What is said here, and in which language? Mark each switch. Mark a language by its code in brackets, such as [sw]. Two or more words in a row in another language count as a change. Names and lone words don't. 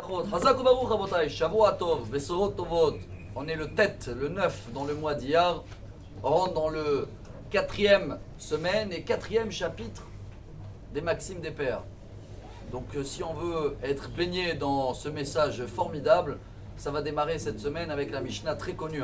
[fr] brachot. [he] חזק וברוך רבותי. שבוע טוב, בשורות טובות. [fr] On est le tête, le 9 dans le mois d'Iyar. On rentre dans le 4e semaine et 4e chapitre des Maximes des Pères. Donc si on veut être baigné dans ce message formidable, ça va démarrer cette semaine avec la Mishnah très connue.